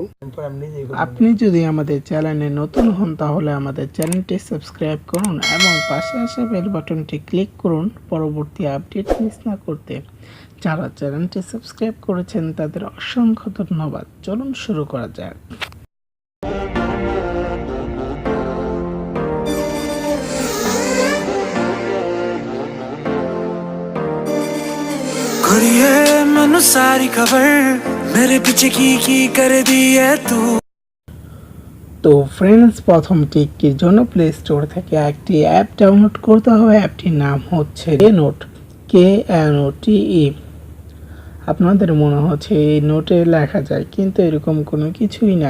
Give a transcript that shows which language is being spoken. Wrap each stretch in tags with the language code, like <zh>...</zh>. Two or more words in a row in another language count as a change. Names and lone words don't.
<bn>আপনি যদি আমাদের চ্যানেলে নতুন হন তাহলে আমাদের চ্যানেলটি সাবস্ক্রাইব করুন এবং পাশে আসা বেল বাটনটি ক্লিক করুন পরবর্তী আপডেট মিস না করতে। যারা চ্যানেলটি সাবস্ক্রাইব করেছেন তাদের অসংখ্য ধন্যবাদ। চলুন শুরু করা যাক।</bn> <pa>ਘੁੜੀਏ ਮੈਨੂੰ ਸਾਰੀ ਖ਼ਬਰ ਮੇਰੇ ਪਿੱਛੇ ਕੀ ਕਰ ਦੀ ਹੈ ਤੂੰ।</pa> <bn>তো ফ্রেন্ডস, প্রথম টিকের জন্য প্লে স্টোর থেকে একটি অ্যাপ ডাউনলোড করতে হবে। অ্যাপটির নাম হচ্ছে নোট, KNOTE। আপনাদের মনে হচ্ছে এই নোটে লেখা যায়, কিন্তু এরকম কোনো কিছুই নাই।</bn>